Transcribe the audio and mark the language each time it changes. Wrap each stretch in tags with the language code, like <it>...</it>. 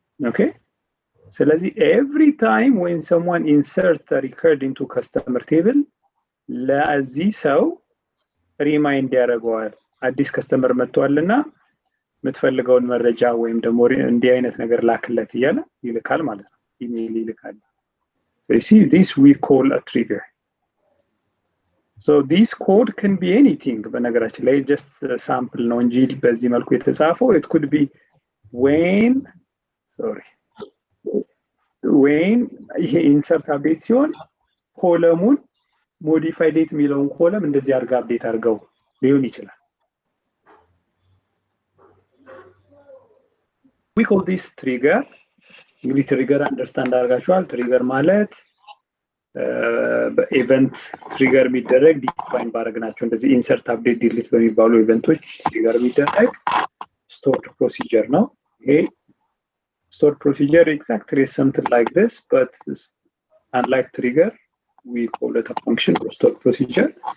<am>okay ስለዚህ every time when someone insert a record into customer table ለዚህ ሰው ሪማይንድ ያደርገዋል አዲስ ከስተመር መጥቷልና የምትፈልገውን መረጃ ወይም ደግሞ እንዲህ አይነት ነገር ላክለት እያለ ይልካል ማለት ነው። ኢሜል ይልካል።</am> <en>so you see this we call a trigger. so this code can be anything በነገራችን ላይ just sample ነው እንጂ</en> <am>በዚህ መልኩ የተጻፈው</am> <en>it could be when</en> <am>ወይም ይሄ ኢንሰርት አፕዴት ሲሆን ኮለሙን ሞዲፋይ ዴት የሚለውን ኮለም እንደዚህ አድርጋ አፕዴት አድርገው ሊሆን ይችላል። we call this trigger እንግዲህ ትሪገር አንደርስታንድ አድርጋችኋል። ትሪገር ማለት በኢቨንት ትሪገር የሚደረግ ዲፋይን ባደረግናቸው እንደዚህ ኢንሰርት አፕዴት ዲሊት በሚባሉ ኢቨንቶች ትሪገር የሚደረግ stored procedure ነው። ይሄ stored procedure</am> <en>exactly something like this, but unlike trigger we call it a function or stored procedure.</en>